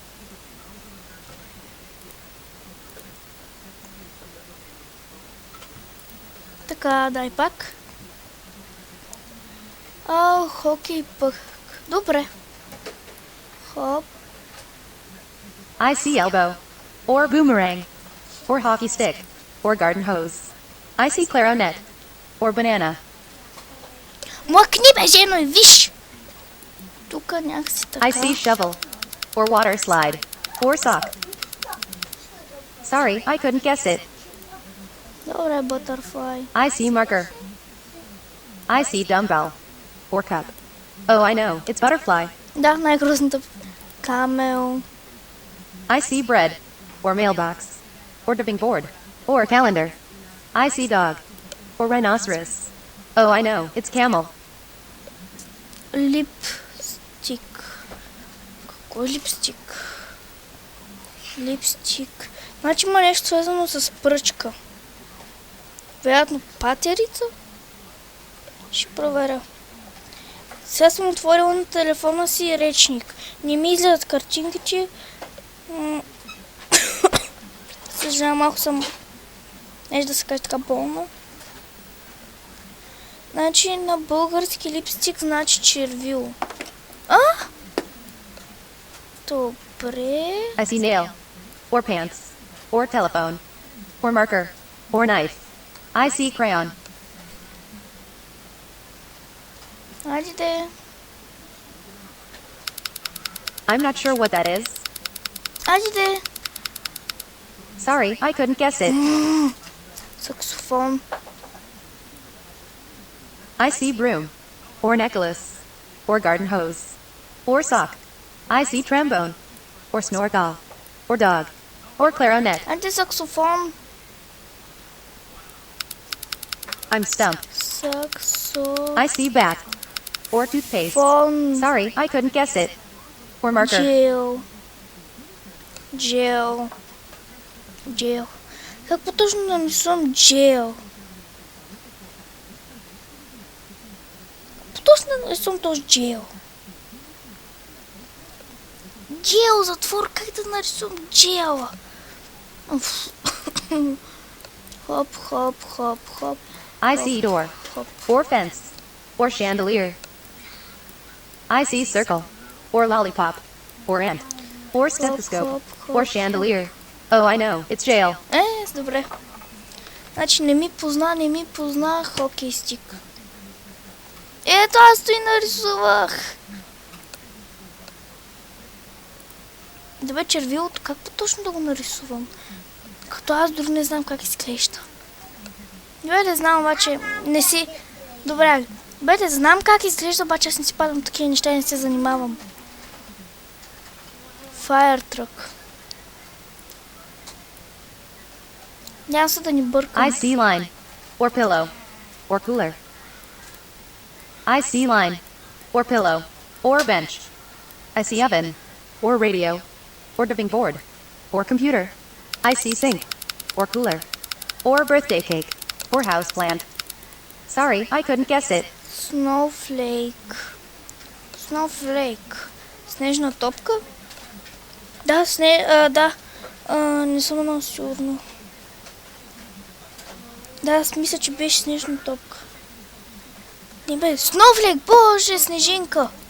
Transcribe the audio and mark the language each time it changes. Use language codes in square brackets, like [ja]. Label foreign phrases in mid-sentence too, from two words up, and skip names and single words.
[bg] Така, дай пак. Хокей пък. Добре. Хоп. [en] I see elbow. Or boomerang. Or hockey stick. Or garden hose. I see clarinet. Or banana. [bg] Млъкни бе, жено, и виж! Тук някакси така. [en] I see shovel. Or water slide. Or sock. Sorry, I couldn't guess it. [bg] Добре, butterfly. [en] I see marker. I see dumbbell. Or cup. Oh, I know. It's butterfly. [bg] Да, най-грозната. Камел. [en] I see bread. Or mailbox. Or dipping board. Or calendar. I see dog. Or rhinoceros. Oh, I know. It's camel. [bg] Липстик. Кой липстик? Липстик. Значи има нещо свързано с пръчка. Вероятно патерица? Ще проверя. Сега съм отворила на телефона си речник. Не ми излизат картинките. Съжалявам, малко съм... Нещо да се каже така болна. Значи на български липстик значи червило. Добре. [en] I see nail. Or pants. Or telephone. Or marker. Or knife. I see crayon. [bg] Айде. [en] I'm not sure what that is. [bg] Айде. [en] Sorry, I couldn't guess it. [bg] Саксофон. [en] I see broom. Or necklace. Or garden hose. Or sock. I see trombone. Or snorkel. Or dog. Or clarinet. [bg] Айде саксофон. [en] I'm stumped. [bg] Саксофон. [en] I see bat. Or toothpaste. Sorry, I couldn't guess it. Or marker. [bg] Джел. Какво точно да нарисувам джел? Какво точно да нарисувам този джел? Джел, затвор, как да нарисувам джела? Хоп, хоп, хоп, хоп. [en] I see door. [bg] Хоп. [en] Or fence. Or chandelier. I see circle. Or lollipop. Or ant. Or stethoscope. Or chandelier. Oh, I know. It's jail. [bg] Добре. Значи не ми позна [en] hockey stick. [bg] Ето аз той нарисувах. Добре, червилото, как точно да го нарисувам? Като аз дори не знам как изглежда. Добре, да знам, обаче не си... Добре, да знам как изглежда, обаче аз не си падам такива неща и не се занимавам. [en] Fire truck. [bg] Няма се да ни бъркам. [en] I see line. Or pillow. Or cooler. I see line. Or pillow. Or bench. I see oven. Or radio. Or dipping board. Or computer. I see sink. Or cooler. Or birthday cake. Or house plant. Sorry, I couldn't guess it. Snowflake. [bg] Снежна топка? Да, да. Не съм много сигурна. Да, аз мисля, че беше снежна топка. животни, бе. Сноуфлейк, боже, снежинка.